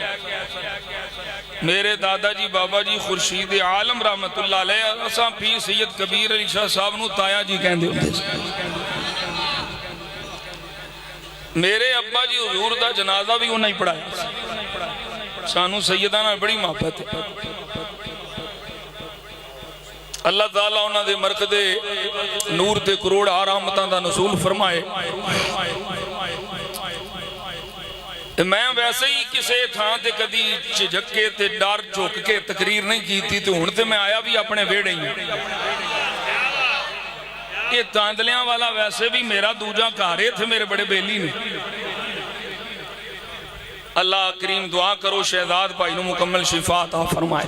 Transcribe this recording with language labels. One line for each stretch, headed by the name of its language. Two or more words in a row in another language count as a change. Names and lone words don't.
Punjabi: میرے دادا جی بابا جی خورشید عالم
Arabic: رحمۃ اللہ علیہ
Punjabi: اساں پیر سید کبیر علی شاہ صاحب نوں تایا جی کہندے ہندے سی. میرے ابا جی حضور دا جنازہ بھی انہاں ہی پڑھایا. سانوں سیداں نال بڑی محبت ہے. اللہ تعالیٰ انہاں دے مرقدے نور تے کروڑ رحمتاں دا نزول فرمائے. میں ویسے ہی کسی تھاں تے کدی جھجک کے تے ڈر جھک کے تقریر نہیں کی تھی، تو ہن تے میں آیا بھی اپنے ویہڑے ہی. یہ تاندلیاں والا ویسے بھی میرا دوجا گھر ہے، تھے میرے بڑے بیلی نے. اللہ کریم دعا کرو شہزاد بھائی نوں مکمل شفا عطا فرمائے.